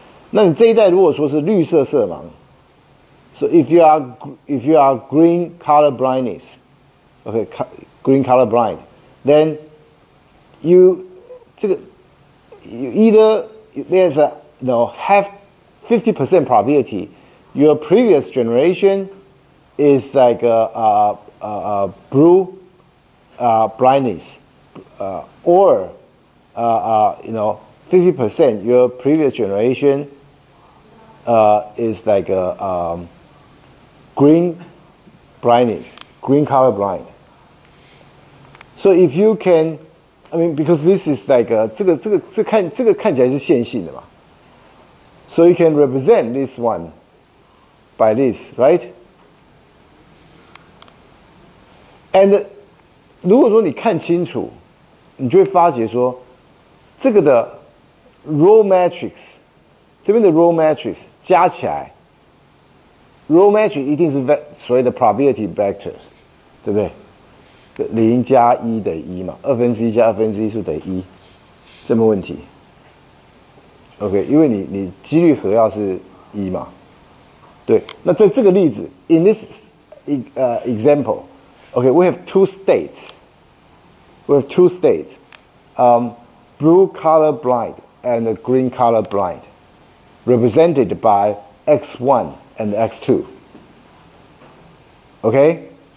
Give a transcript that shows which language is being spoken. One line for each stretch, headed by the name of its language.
Chinese: 那你这一代如果说是绿色色盲。
English: So if you are green color blindness, okay, green color blind, then you either there's a have 50% probability your previous generation is like a blue blindness, or 50% your previous generation is like a green blindness, green color blind. So if you can, because this is like
Chinese: 这个看起来是线性的嘛
English: ，so you can represent this one by this, right?
Chinese: And 如果说你看清楚，你就会发觉说，这个的 row matrix 这边的 row matrix 加起来。 row matrix 一定是所谓的 probability vectors， 对不对？0加1等于1嘛，1/2加1/2数等于1。这没问题。 OK， 因为你几率和要是1嘛，对。那在这个例子
English: ，in this example， OK，we have two states. We have two states, blue color blind and green color blind, represented by x1 and x2. Okay?